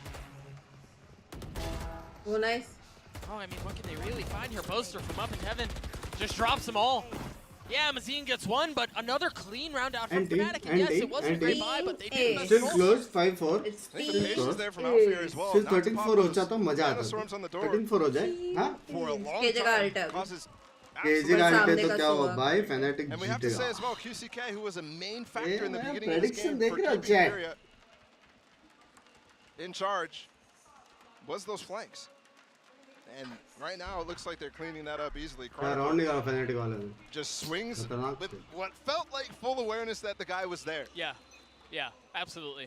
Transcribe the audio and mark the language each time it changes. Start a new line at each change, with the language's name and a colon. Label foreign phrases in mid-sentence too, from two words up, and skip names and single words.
English: Oh, nice. Oh, I mean, what can they really find here? Boaster from up in heaven just drops them all. Yeah, Mazine gets one, but another clean round out from Fnatic. And yes, it wasn't a great buy, but they did. Still close, 5-4. It's patience there from Alpha as well.
Hindi: Still 13-4 हो जाता मजा आता. 13-4 हो जाए, हाँ?
English: For a long time, causes
Hindi: KJ का ulti तो क्या हुआ भाई? Fnatic
English: and we have to say as well, QCK, who was a main factor in the beginning of this prediction game
Hindi: देख
English: for
Hindi: रहे हो
English: keeping chat? Furia in charge, was those flanks. And right now, it looks like they're cleaning that up easily. Just swings with what felt like full awareness that the guy was there. Yeah, absolutely.